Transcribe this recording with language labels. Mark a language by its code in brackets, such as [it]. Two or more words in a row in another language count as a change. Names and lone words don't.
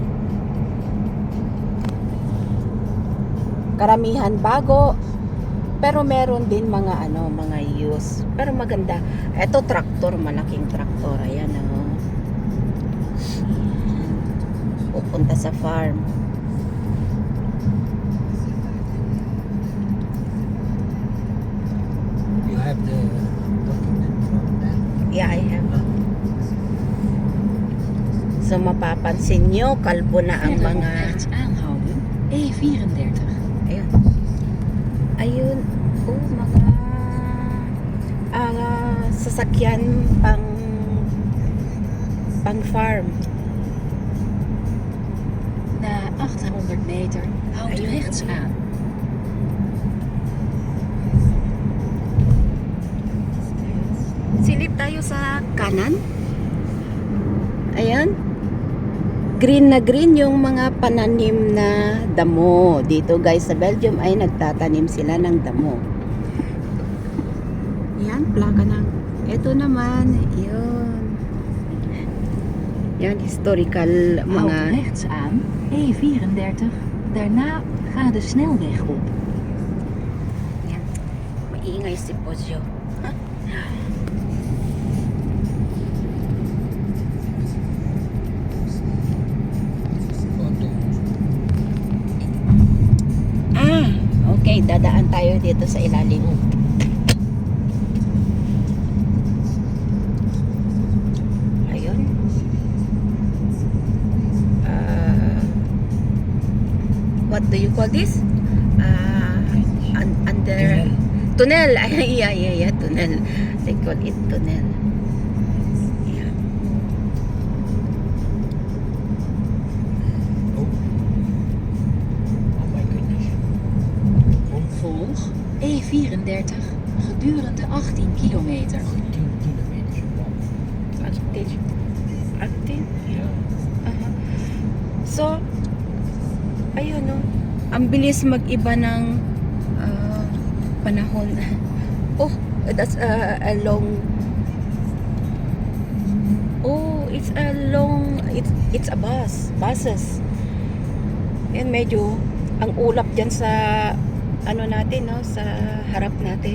[tl] Karamihan bago, pero meron din mga mga used. Pero maganda. Ito traktor, malaking traktor. Ayan oh. Pupunta sa farm. [en] You have the document from that. Yeah, I have. [tl] So mapapansin nyo, kalbo na ang [nl] Verder op [tl] mga [nl] rechts aanhouden. E34. [tl] ayun. Ayun, oh, mga sasakyan pang farm. [nl] Na 800 meter houdt u [tl] Ayun. [nl] rechts aan. [tl] Silip tayo sa kanan. Ayan. Green na green yung mga pananim na damo. Dito guys sa Belgium ay nagtatanim sila ng damo. Yan, plaka ng. Ito naman, yun. Yan, historical [nl] Houd [tl] mga. [nl] rechts aan. E34. Daarna ga de snelweg op. [tl] Yan. Maingay si Pozio. Photo. Okay, dadaan tayo dito sa ilalim. Ayun. [en] What do you call this? Under tunnel. Yeah, tunnel. They call it tunnel. Yeah. Oh my goodness. [nl] Volg E34 gedurende 18 kilometer. [en] 10 kilometers. Wow. Active. Yeah. So, [tl] ayun no. Ang bilis mag-iba ng panahon. [en] Oh, that's a long. Oh, it's a long. It's a buses. [tl] Yan medyo ang ulap diyan sa ano natin no, sa harap natin.